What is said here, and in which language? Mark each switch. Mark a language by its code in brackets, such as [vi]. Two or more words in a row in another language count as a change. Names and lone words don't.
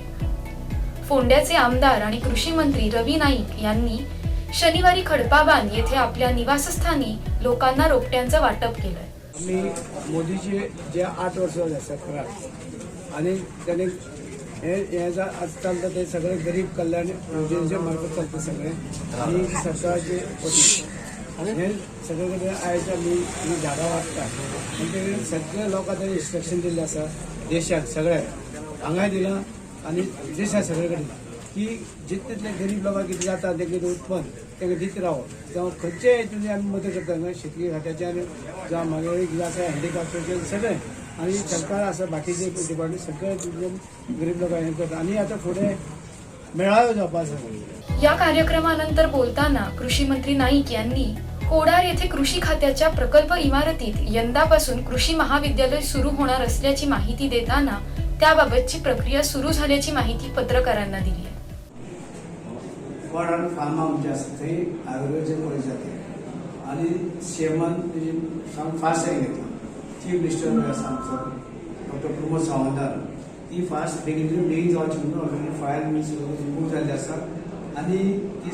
[mr] फोंड्याचे आमदार आणि कृषी मंत्री रवी नाईक यांनी शनिवारी खडपाबांध येथे आपल्या निवासस्थानी लोकांना रोपट्यांचं वाटप केलं। आम्ही मोदीचे जे 8 वर्ष झाले सरकार आणि त्याने याचा आज चालतं ते सगळे गरीब कल्याण योजनेच्या मार्फत चालतं सगळे आणि [kok] सरकारचे वतीन हे सगळीकडे आयच्या मी झाडां वाडटा आनी ते सगळे लोकांक ताणें इन्स्ट्रक्शन दिल्लें आसा देशाक सगळ्या हांगाय दिलां आनी देशा सगळे कडेन की जितले तितले गरीब लोकांक कितें जाता तें उत्पन्न तांकां दित रावप जावं खंयच्याय हितून आमी मदत करता शेतकी खात्याच्यान जावं मागीर कितें आसा हँडिक्राफ्टाचें सगळें आनी सरकार आसा बाकीचे डिपार्टमेंट सगळे गरीब लोकांक हें करता आनी आतां फुडें मेळावे जावपा आसा। [mr] या कार्यक्रमानंतर बोलताना कृषी मंत्री नाईक यांनी कोडार येथे कृषी खात्याच्या प्रकल्प इमारतीत यंदापासून कृषी महाविद्यालय सुरू होणार असल्याची माहिती देताना त्याबाबतची प्रक्रिया सुरू झाल्याची माहिती पत्रकारांना दिली। [kok] कोडार फार्म आमचे आसा थंय आयुर्वेदीक कॉलेज जाता आनी सीएमान साम फास्ट हें घेतला। [en] chief minister [kok] आसा आमचो डॉक्टर प्रमोद सावंत ती [en] fast begin [kok] जावची म्हणून [en] already file remove [kok] जाल्ली आसा आनी ती